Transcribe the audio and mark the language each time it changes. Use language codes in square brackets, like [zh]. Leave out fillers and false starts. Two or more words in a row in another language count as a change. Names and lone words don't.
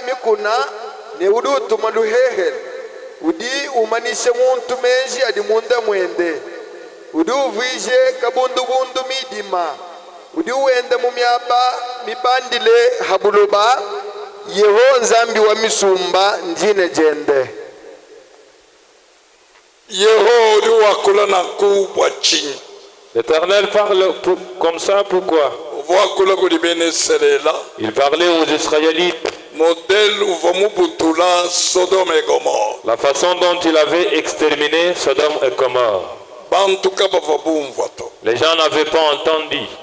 [lue] mikuna ne udi utuma luhehe udi umanishe muntu menji adi munda mwende udi uvije kabundu-bundu midima udi uende mumyaba mibandile habuluba yeho nzambi wa misumba njine jende yeho udi wakula na kubwa chini. [fr] L'Éternel parle comme ça, pourquoi? Il parlait aux Israélites. La façon dont il avait exterminé Sodome et Gomorrhe. Les gens n'avaient pas entendu.